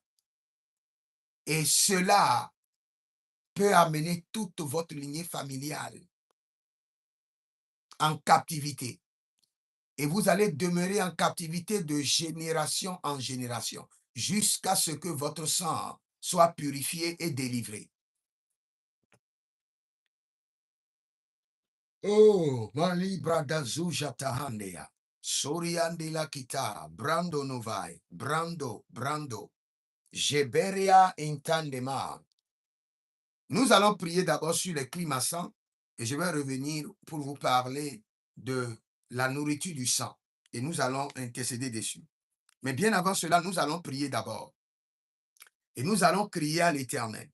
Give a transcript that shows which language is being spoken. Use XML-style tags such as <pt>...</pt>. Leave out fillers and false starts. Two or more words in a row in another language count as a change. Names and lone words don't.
<fr>Et cela peut amener toute votre lignée familiale en captivité. Et vous allez demeurer en captivité de génération en génération, jusqu'à ce que votre sang soit purifié et délivré. Oh, Mali Bradazu Jatahandea, Soriandela Kita, Brando Novai, Brando, Jeberia Intandema. Nous allons prier d'abord sur les climats sang et je vais revenir pour vous parler de la nourriture du sang et nous allons intercéder dessus. Mais bien avant cela, nous allons prier d'abord et nous allons crier à l'Éternel.</fr>